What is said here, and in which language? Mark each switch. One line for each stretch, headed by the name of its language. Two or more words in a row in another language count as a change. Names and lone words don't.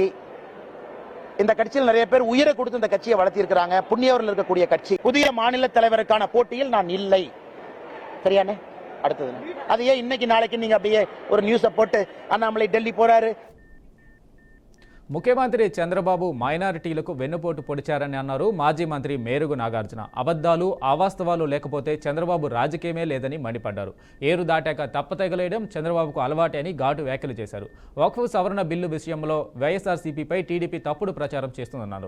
Tamil: இந்த கட்சியில் நிறைய பேர் உயிரை கொடுத்து இந்த கட்சியை வளர்த்தி இருக்கிறாங்க. புண்ணியவர்கள் இருக்கக்கூடிய கட்சி. புதிய மாநில தலைவருக்கான போட்டியில் நான் இல்லை. சரியானே அடுத்தது அது ஏன் இன்னைக்கு நாளைக்கு நீங்க அப்படியே ஒரு நியூஸை போட்டு அண்ணாமலை டெல்லி போறாரு.
Telugu: ముఖ్యమంత్రి చంద్రబాబు మైనారిటీలకు వెన్నుపోటు పొడిచారని అన్నారు మాజీ మంత్రి మేరుగు నాగార్జున. అబద్ధాలు అవాస్తవాలు లేకపోతే చంద్రబాబు రాజకీయమే లేదని మండిపడ్డారు. ఏరు దాటాక తప్పతెగలేయడం చంద్రబాబుకు అలవాటే అని ఘాటు వ్యాఖ్యలు చేశారు. వక్ఫ్ సవరణ బిల్లు విషయంలో వైఎస్ఆర్సీపీపై టీడీపీ తప్పుడు ప్రచారం చేస్తుందన్నారు.